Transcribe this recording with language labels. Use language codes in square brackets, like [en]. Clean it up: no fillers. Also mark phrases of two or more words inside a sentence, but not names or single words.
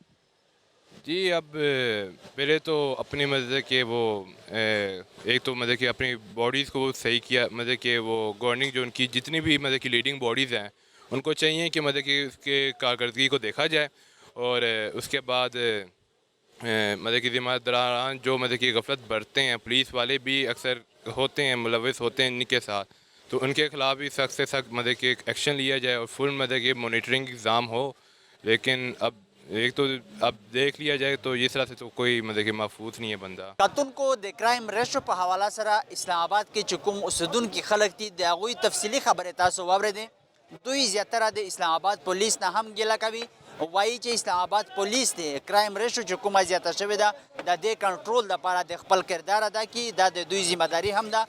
[ur] جی اب پہلے تو اپنی مطلب کہ وہ ایک تو مطلب کہ اپنی باڈیز کو صحیح کیا, مطلب کہ وہ گورننگ جو ان کی جتنی بھی مطلب کہ [en] leading bodies [ur] ہیں ان کو چاہیے کہ مطلب کہ اس کے کارکردگی کو دیکھا جائے, اور اس کے بعد مطلب کہ ذمہ داران جو مطلب کہ غفلت برتتے ہیں, پولیس والے بھی اکثر ہوتے ہیں ملوث ہوتے ہیں ان کے ساتھ, تو ان کے خلاف بھی سخت سے سخت مطلب کہ ایکشن لیا جائے اور فل مطلب کہ [en] monitoring exam [ur] ہو. لیکن اب ایک تو اب دیکھ لیا جائے تو اس طرح سے تو کوئی مطلب کہ محفوظ نہیں ہے بندہ. [ps] کتن کو د [en] crime ratio [ps] په حواله سره اسلام آباد کې چې کوم اوسیدونکي خلک دي د هغوی تفصیلي خبرې تاسو واورېدې. دوی زیاتره د اسلام آباد پولیس نه هم ګیله کوي, وایي چې اسلام آباد پولیس دی [en] crime ratio [ps] چې کومه زیاته شوې ده د دې کنټرول دپاره د خپل کردار ادا کړي, دا د دوی ذمهداري هم ده.